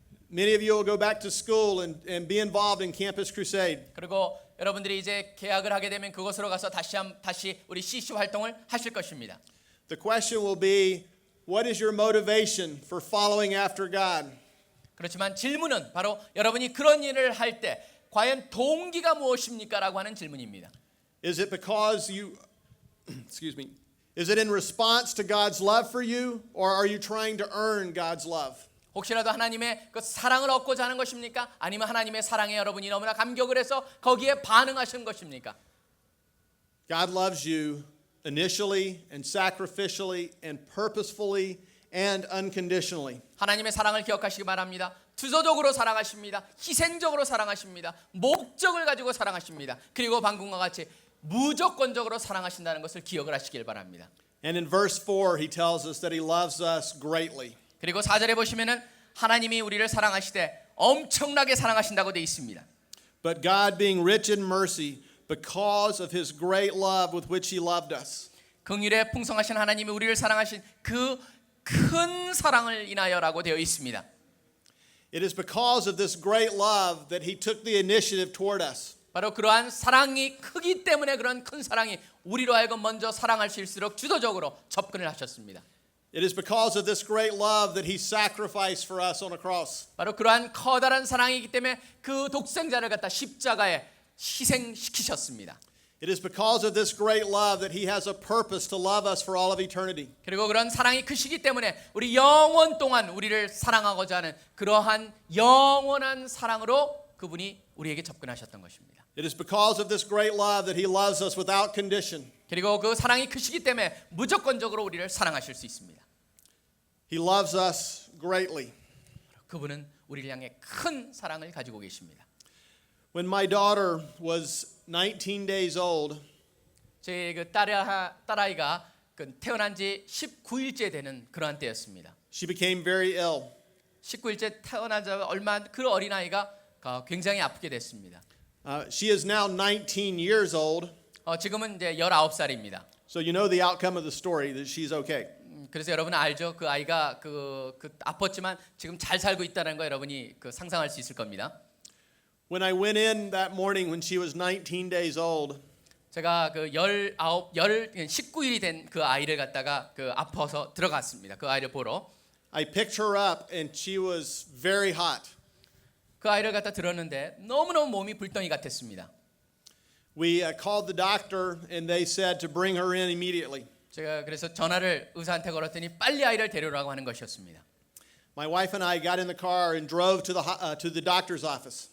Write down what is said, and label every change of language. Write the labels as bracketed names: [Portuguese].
[English] Many of you will go back to school and be involved in Campus Crusade. [Korean] 그리고 여러분들이 이제 계약을 하게 되면 그곳으로 가서 다시 우리 CC 활동을 하실 것입니다. [English] The question will be, what is your motivation for following after God? [Korean] 그렇지만 질문은 바로 여러분이 그런 일을 할 때 과연 동기가 무엇입니까라고 하는 질문입니다. [English] Is it because you, excuse me, is it in response to God's love for you, or are you trying to earn God's love? [Korean] 혹시라도 하나님의 그 사랑을 얻고자 하는 것입니까? 아니면 하나님의 사랑에 여러분이 너무나 감격을 해서 거기에 반응하시는 것입니까? [English] God loves you initially and sacrificially and purposefully and unconditionally. [Korean] 하나님의 사랑을 기억하시기 바랍니다. 투조적으로 사랑하십니다. 희생적으로 사랑하십니다. 목적을 가지고 사랑하십니다. 그리고 방금과 같이 무조건적으로 사랑하신다는 것을 기억을 하시길 바랍니다. [English] And in verse 4, he tells us that he loves us greatly. [Korean] 그리고 4절에 보시면은 하나님이 우리를 사랑하시되 엄청나게 사랑하신다고 되어 있습니다. [English] But God, being rich in mercy, because of his great love with which he loved us, [Korean] 긍휼에 풍성하신 하나님이 우리를 사랑하신 그 큰 사랑을 인하여라고 되어 있습니다. [English] it is because of this great love that he took the initiative toward us. [Korean] 바로 그러한 사랑이 크기 때문에 그런 큰 사랑이 우리로 하여금 먼저 사랑할 수 있을수록 주도적으로 접근을 하셨습니다. [English] It is because of this great love that he sacrificed for us on a cross. [Korean] 바로 그러한 커다란 사랑이기 때문에 그 독생자를 갖다 십자가에 희생시키셨습니다. [English] It is because of this great love that he has a purpose to love us for all of eternity. [Korean] 그리고 그런 사랑이 크시기 때문에 우리 영원 동안 우리를 사랑하고자 하는 그러한 영원한 사랑으로 그분이 우리에게 접근하셨던 것입니다. [English] It is because of this great love that he loves us without condition. [Korean] 그리고 그 사랑이 크시기 때문에 무조건적으로 우리를 사랑하실 수 있습니다. [English] He loves us greatly. [Korean] 그분은 우리를 향해 큰 사랑을 가지고 계십니다. [English] When my daughter was 19 days old, [Korean] 제 그 딸아이가 태어난 지 19일째 되는 그러한 때였습니다. [English] she became very ill. [Korean] 19일째 태어나자 얼마 그 어린아이가 굉장히 아프게 됐습니다. [English] She is now 19 years old, [Korean] 지금은 이제 19살입니다. [English] so you know the outcome of the story that she's okay. [Korean] 그래서 여러분은 알죠? 그 아이가 그 아팠지만 지금 잘 살고 있다는 거 여러분이 상상할 수 있을 겁니다. [English] When I went in that morning when she was 19 days old, [Korean] 제가 19일이 된 그 아이를 갖다가 아파서 들어갔습니다. 그 아이를 보러. [English] I picked her up and she was very hot. [Korean] 그 아이를 갖다 들었는데 너무너무 몸이 불덩이 같았습니다. [English] We called the doctor and they said to bring her in immediately. [Korean] 제가 그래서 전화를 의사한테 걸었더니 빨리 아이를 데려오라고 하는 것이었습니다. [English] My wife and I got in the car and drove to the doctor's office.